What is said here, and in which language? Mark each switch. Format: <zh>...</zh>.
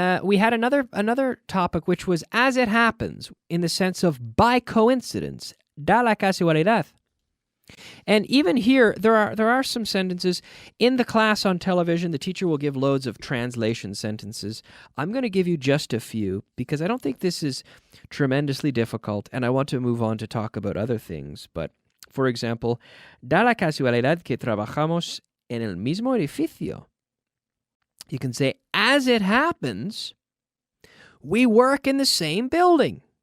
<en>We had another topic, which was as it happens, in the sense of by coincidence,</en> <es>da la casualidad.</es> <en>And even here, there are some sentences. In the class on television, the teacher will give loads of translation sentences. I'm going to give you just a few because I don't think this is tremendously difficult, and I want to move on to talk about other things. But, for example,</en> <es>da la casualidad que trabajamos en el mismo edificio.</es> <en>You can say, as it happens, we work in the same building.</en>